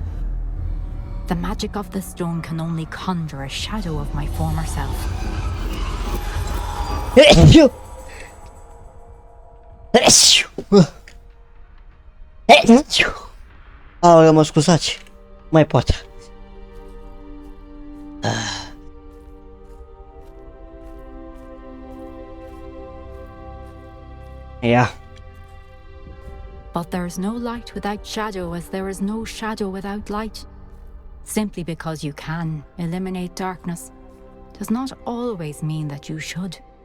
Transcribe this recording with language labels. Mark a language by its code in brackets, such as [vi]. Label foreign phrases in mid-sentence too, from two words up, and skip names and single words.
[en] The magic of the stone can only conjure a shadow of my former self. [ro] Aoleu, mă scuzați. Mai pot. [en] Yeah. But there is no light without shadow, as there is no shadow without light. Simply because you can eliminate darkness does not always mean that you should.